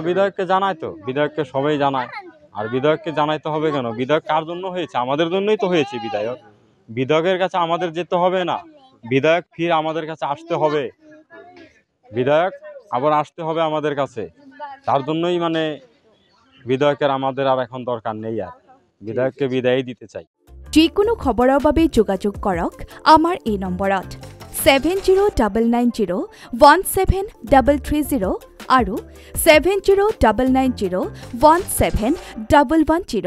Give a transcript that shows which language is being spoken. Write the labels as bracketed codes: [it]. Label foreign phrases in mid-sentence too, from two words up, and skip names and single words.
[bn] বিধায়ককে জানায় তো, বিধায়ককে সবাই জানায়। আর বিধায়ককে জানাইতে হবে কেন, বিধায়ক কার জন্য হয়েছে, আমাদের জন্যই তো হয়েছে বিধায়ক। বিধায়কের কাছে আমাদের যেতে হবে না, বিধায়ক ফির আমাদের কাছে আসতে হবে, বিধায়ক আবার আসতে হবে আমাদের কাছে। তার জন্যই মানে বিধায়কের আমাদের আর এখন দরকার নেই, আর বিধায়ককে বিদায় দিতে চাই। [as] যিকোনো খবৰৰ বাবে যোগাযোগ কৰক আমাৰ এই নম্বৰত 7099017330 আৰু 7099017110।